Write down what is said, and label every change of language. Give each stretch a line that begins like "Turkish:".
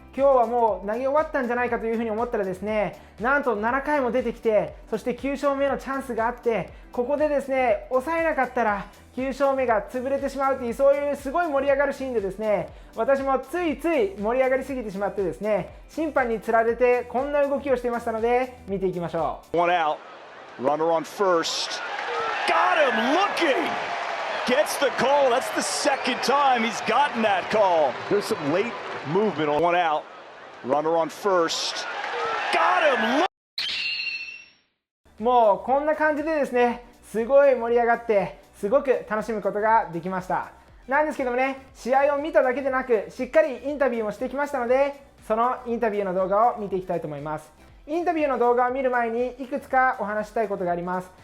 Japanese: 今日はもう投げ終わったんじゃないかというふうに思ったらですね、なんと7回も出てきて、そして9勝目のチャンスがあって、ここでですね抑えなかったら9勝目が潰れてしまうという、そういうすごい盛り上がるシーンでですね、私もついつい盛り上がりすぎてしまってですね、審判につられてこんな動きをしていましたので見ていきましょう。
English: One out, runner on first, got him looking, gets the call. That's the second time he's gotten that call. There's some late movement on one out, runner on first, got him.
Japanese: もうこんな感じでですね、すごい盛り上がってすごく楽しむことができました。なんですけどもね、試合を見ただけでなくしっかりインタビューもしてきましたので、そのインタビューの動画を見ていきたいと思います。インタビューの動画を見る前にいくつかお話したいことがあります。